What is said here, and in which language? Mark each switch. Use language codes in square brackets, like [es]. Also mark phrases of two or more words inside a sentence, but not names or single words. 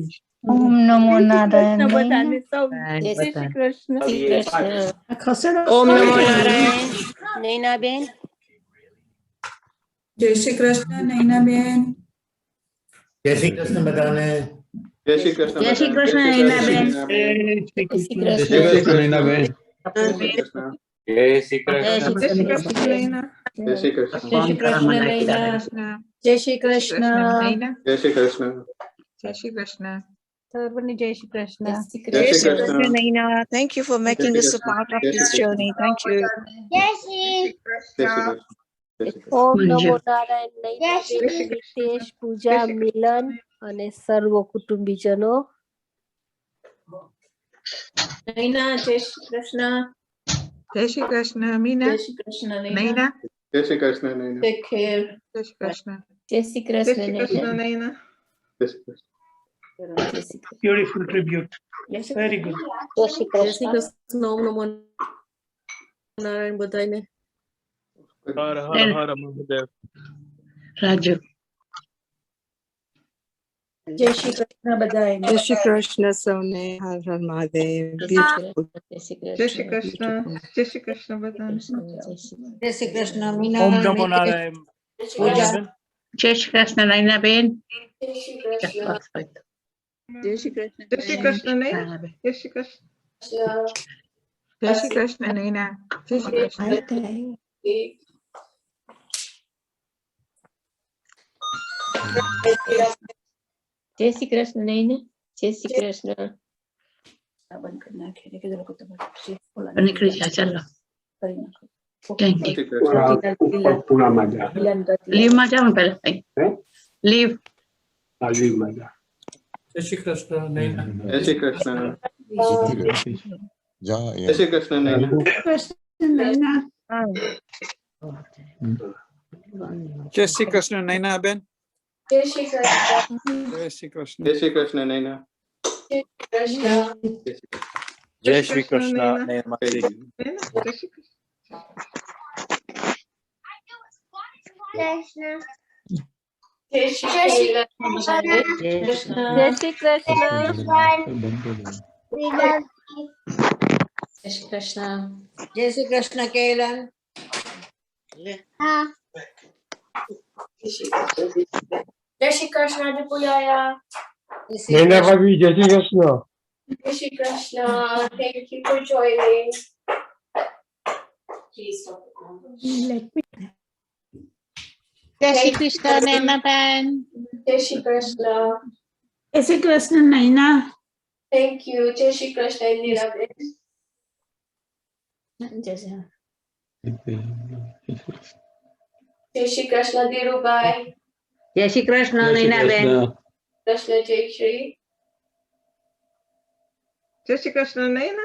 [gu] ઓમ નમો નારાયણ. બધાને સૌ જય શ્રી કૃષ્ણ. ઓમ નમો નારાયણ. નૈના બેન. જય શ્રી કૃષ્ણ નૈનાબેન. જય શ્રી કૃષ્ણ બધાને. જય શ્રી કૃષ્ણ. જય શ્રી કૃષ્ણ નૈનાબેન. જય શ્રી કૃષ્ણ, નૈનાબેન. જય શ્રી જય શ્રી કૃષ્ણ. જય શ્રી કૃષ્ણ. જય શ્રી કૃષ્ણ નૈના. જય શ્રી કૃષ્ણ. જય શ્રી કૃષ્ણ. જય શ્રી કૃષ્ણ. સર્વને જય શ્રી કૃષ્ણ. જય શ્રી કૃષ્ણ. Naina. [en] Thank you for making us a part of this journey. Thank you. [gu] જય શ્રી. જય શ્રી કૃષ્ણ. ઓમ નમો નારાયણ. નિતેશ, પૂજા, મિલન અને સર્વ કુટુંબીજનો. નૈના. જય શ્રી કૃષ્ણ. જય શ્રી કૃષ્ણ મીના. જય શ્રી કૃષ્ણ નૈના. જય શ્રી કૃષ્ણ, નૈના. [en] Take care. [gu] જય શ્રી કૃષ્ણ. જય શ્રી જય કૃષ્ણ શ્રી કૃષ્ણ નૈના. નૈના. જય શ્રી કૃષ્ણ. [en] Beautiful tribute. Very good. [gu] જય શ્રી જય શ્રી કૃષ્ણ. કૃષ્ણ. ઓમ નમો નારાયણ. ભુતાને. હર હર હર મહાદેવ. Raju. જય શ્રી કૃષ્ણ. ભુતાને. જય શ્રી કૃષ્ણ સોને. હર હર મહાદેવ. Beautiful. જય શ્રી કૃષ્ણ. જય શ્રી કૃષ્ણ બધાને. જય શ્રી કૃષ્ણ મીના. ઓમ નમો નારાયણ. પૂજા. જય શ્રી કૃષ્ણ નૈનાબેન. જય શ્રી કૃષ્ણ. જય શ્રી કૃષ્ણ. જય શ્રી કૃષ્ણ નૈના. જય શ્રી કૃષ્ણ. જય શ્રી કૃષ્ણ નૈના. જય શ્રી કૃષ્ણ. જય શ્રી કૃષ્ણ નૈના. જય શ્રી કૃષ્ણ. નીકળી જા ચાલો. [en] Thank you. [gu] લીવ માં જાઉં પેલા. લીવ. જય શ્રી કૃષ્ણ, નૈના. જય શ્રી કૃષ્ણ. જય શ્રી કૃષ્ણ, નૈના. જય શ્રી કૃષ્ણ નૈનાબેન. જય શ્રી કૃષ્ણ. જય શ્રી કૃષ્ણ. જય શ્રી કૃષ્ણ, નૈના. જય શ્રી કૃષ્ણ. જય શ્રી કૃષ્ણ નૈના. જય શ્રી કૃષ્ણ. Krishna. જય શ્રી કૃષ્ણ. જય શ્રી કૃષ્ણ. [en] We love you. [gu] જય શ્રી કૃષ્ણ. જય શ્રી કૃષ્ણ કેલન. Ah. જય શ્રી કૃષ્ણ. દિપુયાયા. નૈના ભાભી જય શ્રી કૃષ્ણ. જય શ્રી કૃષ્ણ. [en] Thank you for joining. Please stop the [gu] જય શ્રી કૃષ્ણ નૈનાબેન. જય શ્રી કૃષ્ણ. જય શ્રી કૃષ્ણ નૈના. [en] Thank you. [gu] જય શ્રી કૃષ્ણ. ઇન્દિરા. જય શ્રી કૃષ્ણ. Dhirubai. જય શ્રી કૃષ્ણ નૈનાબેન. કૃષ્ણ જય શ્રી. જય શ્રી કૃષ્ણ નૈના.